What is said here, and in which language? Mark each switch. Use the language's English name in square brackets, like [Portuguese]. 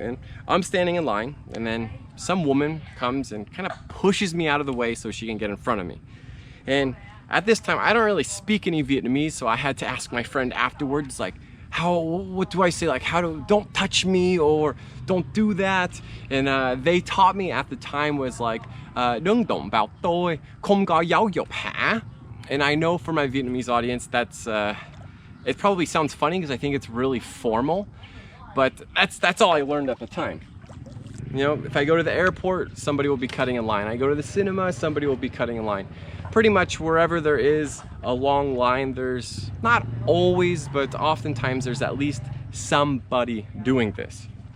[English] And I'm standing in line, and then some woman comes and kind of pushes me out of the way so she can get in front of me. And at this time, I don't really speak any Vietnamese, so I had to ask my friend afterwards, like, what do I say? Like, don't touch me, or don't do that. And they taught me at the time was like, [Vietnamese] đừng động vào tôi, không có giáo dục hả? [English] And I know for my Vietnamese audience, that's, it probably sounds funny because I think it's really formal, but that's all I learned at the time. You know, if I go to the airport, somebody will be cutting in line. I go to the cinema, somebody will be cutting in line. Pretty much wherever there is a long line, there's not always, but oftentimes there's at least somebody doing this.